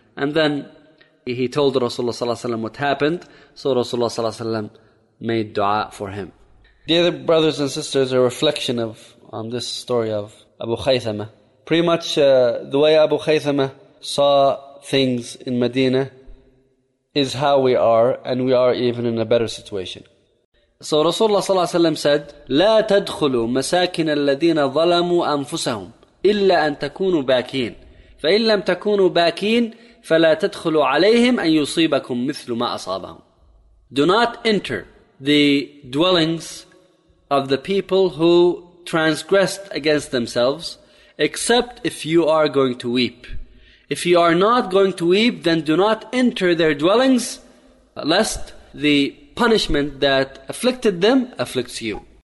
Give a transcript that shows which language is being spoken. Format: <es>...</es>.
<en>And then he told Rasulullah sallallahu alayhi wa sallam what happened, so Rasulullah sallallahu alayhi wa sallam made dua for him. Dear brothers and sisters, a reflection of on this story of Abu Khaythama. Pretty much the way Abu Khaythama saw things in Medina is how we are, and we are even in a better situation. So Rasulullah sallallahu alayhi wa sallam said,</en> <ar>لَا تَدْخُلُوا مَسَاكِنَ الَّذِينَ ظَلَمُوا أَنفُسَهُمْ إِلَّا أَن تَكُونُوا بَاكِينَ فَإِنْ لَمْ تَكُونُوا بَاكِينَ فَلَا تَدْخُلُوا عَلَيْهِمْ أَن يُصِيبَكُمْ مِثْلُ مَا أَصَابَهُمْ.</ar> <en>Do not enter the dwellings of the people who transgressed against themselves, except if you are going to weep. If you are not going to weep, then do not enter their dwellings, lest the punishment that afflicted them afflicts you.</en>